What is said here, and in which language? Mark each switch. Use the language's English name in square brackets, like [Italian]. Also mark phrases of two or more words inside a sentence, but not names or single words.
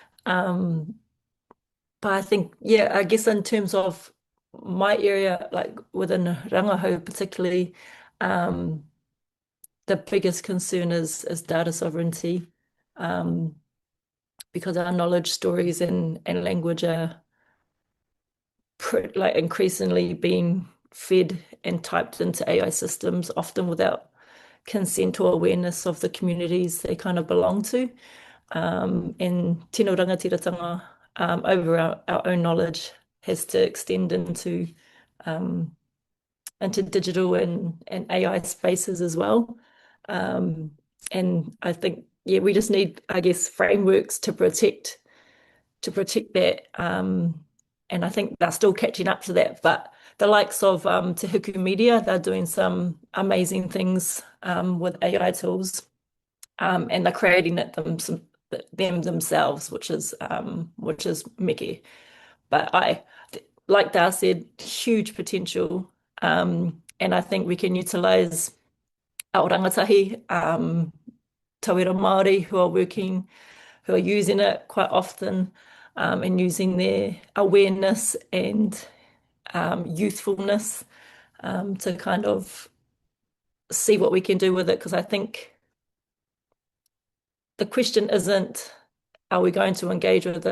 [English] But I think, I guess in terms of my area, like within Rangahau particularly, the biggest concern is data sovereignty, because our knowledge, stories, and language are increasingly being fed and typed into AI systems, often without consent or awareness of the communities they kind of belong to. And [Māori] tino rangatiratanga [English] over our own knowledge has to extend into digital and AI spaces as well. And I think, we just need, I guess, frameworks to protect that. And I think they're still catching up to that. But the likes of Te Huku Media, they're doing some amazing things with AI tools, and they're creating it themselves, which is Mickey. But like Dar said, huge potential, and I think we can utilize our [Māori] rangatahi, tauira Māori [English] who are using it quite often, and using their awareness and youthfulness to kind of see what we can do with it. Because I think the question isn't, are we going to engage with it?